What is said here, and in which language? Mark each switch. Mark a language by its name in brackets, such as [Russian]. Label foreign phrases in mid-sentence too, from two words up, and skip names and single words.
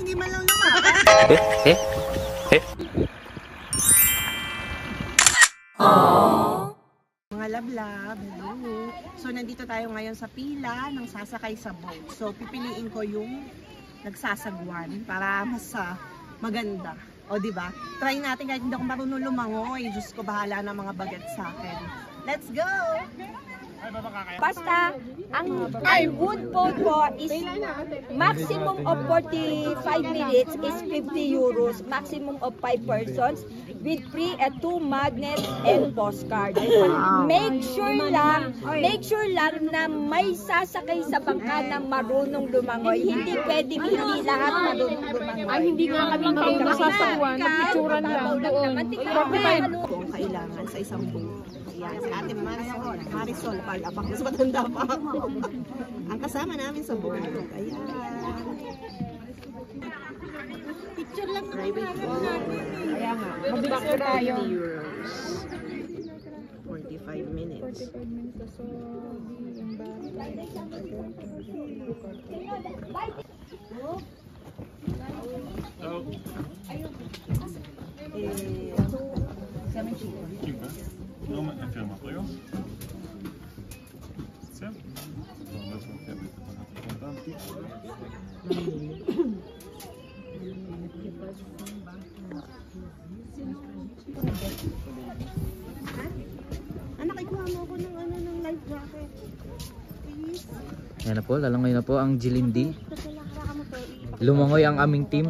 [Filipino] Hindi man lang lumakas. Mga love, hello. So, nandito tayo ngayon sa pila ng sasakay sa boat. So, pipiliin ko yung nagsasagwan para mas maganda. O, diba? Try natin kahit hindi ako marunong lumangoy. Diyos ko, bahala na mga bagat sa akin. [English] Let's go! Basta, ang wood boat po is maximum of 45 minutes is €50. Maximum of 5 persons with free at 2 magnets and postcard. Make sure [Filipino] lang na may sasakay sa bangka na marunong lumangoy. Hindi pwedeng hindi lahat marunong lumangoy. Ay, hindi nga kami marunong masasakwan. Napicturan lang doon. Kung kailangan sa isang boat. Yan, si Ate Marisol pala. Mas matanda pa ako. Ang kasama namin sa boat. Ayan. Picture lang [English] private boat. [Filipino] Kaya nga, mabilis na tayo. €45. 45 minutes. [Portuguese] Filma para eu? Certo? Então, nós vamos ter [Filipino] Anak, ikuha mo ako ng life jacket. [English] Please. [Filipino] Yan na po, lalangoy na po ang Jilindi. Lumangoy ang aming team.